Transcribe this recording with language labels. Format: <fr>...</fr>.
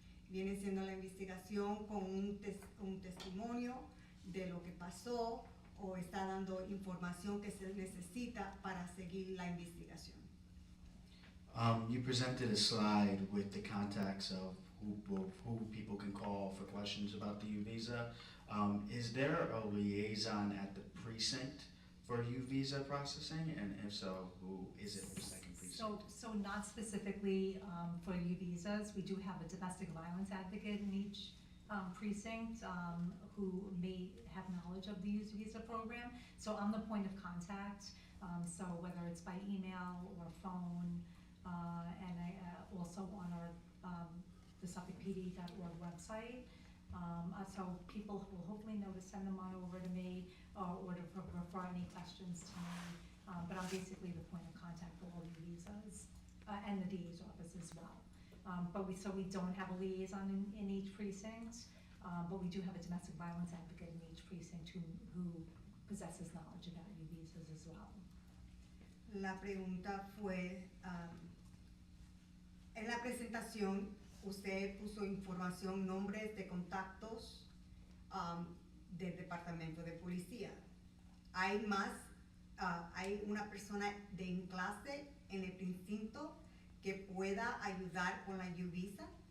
<es>Viene siendo la investigación con un testimonio de lo que pasó, o está dando información que se necesita para seguir la investigación.</es> <en>You presented a slide with the contacts of who people can call for questions about the U-Visa. Is there a liaison at the precinct for U-Visa processing? And if so, who is it for second precinct? So not specifically for U-Visas. We do have a domestic violence advocate in each precinct who may have knowledge of the U-Visa program. So I'm the point of contact. So whether it's by email or phone, and I also on our the SuffolkPD.org website. So people will hopefully know to send them on over to me, or to refer any questions to me. But I'm basically the point of contact for all the visas, and the DA's office as well. But we don't have a liaison in each precinct, but we do have a domestic violence advocate in each precinct who possesses knowledge about U-Visas as well.</en> <es>La pregunta fue, en la presentación usted puso información, nombres de contactos del departamento de policía. Hay hay una persona de clase en el precinto que pueda ayudar con la U-Visa.</es>